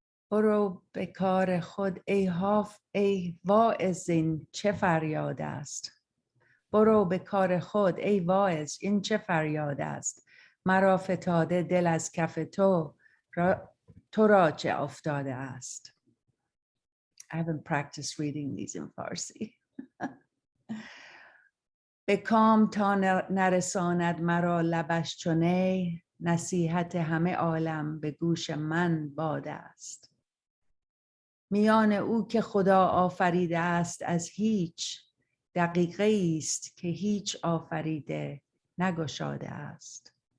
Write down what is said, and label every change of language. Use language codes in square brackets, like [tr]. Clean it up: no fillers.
[fa] برو به کار خود ای واعظ، این چه فریاد است. برو به کار خود ای واعظ، این چه فریاد است. مرا فتاده دل از کف تو را چه افتاده است. [en] I haven't practiced reading these in Farsi. [fa] به کام تا نرساند مرا لبش چو نی، نصیحت همه عالم به گوش من باد است. میان او که خدا آفریده است از هیچ، دقیقه است که هیچ آفریده نگشاده است.